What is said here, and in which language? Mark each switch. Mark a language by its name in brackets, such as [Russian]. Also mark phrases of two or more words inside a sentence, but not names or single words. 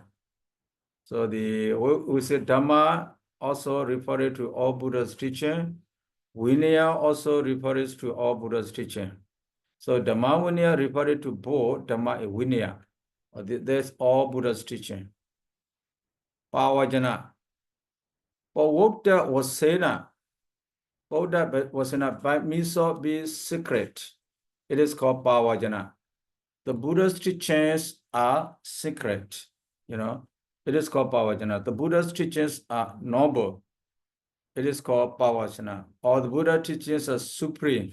[English] So we say Dhamma also refers to all Buddha's teaching. Vinaya also refers to all Buddha's teaching. So [Pali] Dhamma Vinaya [English] refers to both Dhamma and Vinaya. That's all Buddha's teaching. [Pali] Pavajana. Pavokta Vasena. Pavokta Vasena [English] by means of be secret. It is called Pavajana. The Buddha's teachings are secret. It is called Pavajana. The Buddha's teachings are noble. It is called Pavajana. Or the Buddha teachings are supreme.